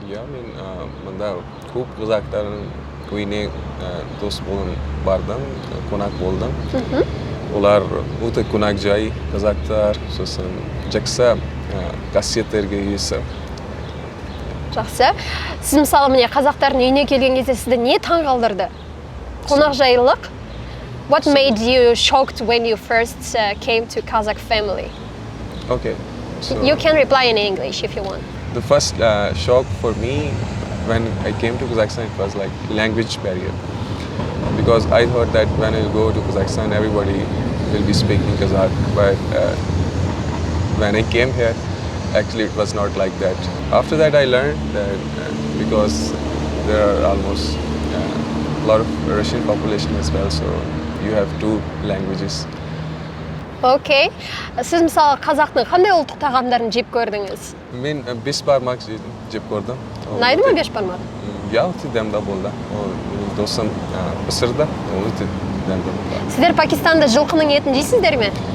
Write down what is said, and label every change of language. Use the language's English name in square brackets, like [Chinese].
[Kazakh] Иә, мен мұнда көп қазақтардың үйіне дос болын бардым, қонақ болдым. Олар өте қонақ жай қазақтар, сосын жақсы қасиеттерге иесі. Жақсы. Сіз мысалы міне қазақтардың үйіне келген кезде сізді не таң қалдырды? Қонақ жайлылық? [English] What made you shocked when you first came to Kazakh family? Okay. So you can reply in English if you want. The first shock for me when I came to Kazakhstan, it was like language barrier. Because I thought that when I go to Kazakhstan, everybody will be speaking Kazakh. But when I came here, actually it was not like that. After that, I learned that because there are almost a lot of Russian population as well, so you have two languages. Okay. [Kazakh] Сіз мысалы қазақтың қандай ұлттық тағамдарын жеп көрдіңіз? Мен бешбармақ жеп көрдім. Ұнайды ма бешбармақ? Ja, өте дәмді болды. Досым пісірді, өте дәмді болды. Сіздер Пакистанда жылқының етін жейсіздер ме?